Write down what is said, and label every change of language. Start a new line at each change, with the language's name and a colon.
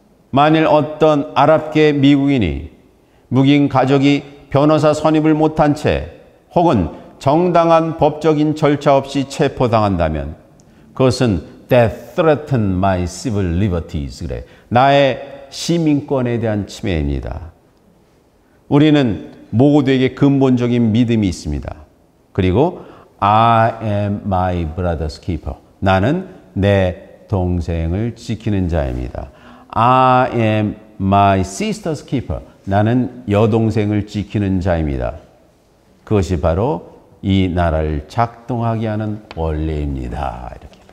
Korean: 만일 어떤 아랍계 미국인이 묵인 가족이 변호사 선임을 못한 채 혹은 정당한 법적인 절차 없이 체포당한다면 그것은
English: that threaten my civil liberties.
Korean: 그래. 나의 시민권에 대한 침해입니다. 우리는 모두에게 근본적인 믿음이 있습니다. 그리고
English: I am my brother's keeper.
Korean: 나는 내 동생을 지키는 자입니다.
English: I am my sister's keeper.
Korean: 나는 여동생을 지키는 자입니다. 그것이 바로 이 나라를 작동하게 하는 원리입니다. 이렇게.